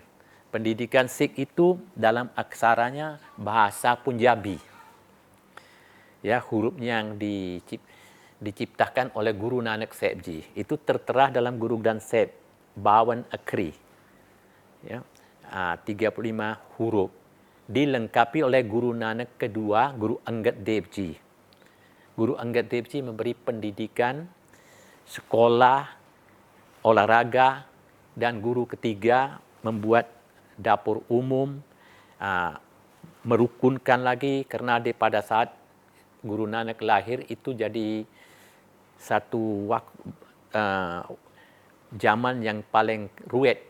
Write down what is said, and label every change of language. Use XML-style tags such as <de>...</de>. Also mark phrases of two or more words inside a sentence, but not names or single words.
<id>Pendidikan Sikh itu dalam aksaranya bahasa Punjabi. Ya, hurufnya yang diciptakan oleh Guru Nanak Sahib Ji. Itu tertera dalam Guru Granth Sahib, 52 akri. Ya, 35 huruf. Dilengkapi oleh Guru Nanak kedua, Guru Angad Dev Ji. Guru Angad Dev Ji memberi pendidikan, sekolah, olahraga, dan guru ketiga membuat dapur umum, merukunkan lagi, karena pada saat Guru Nanak lahir itu jadi satu zaman yang paling ruwet.</id>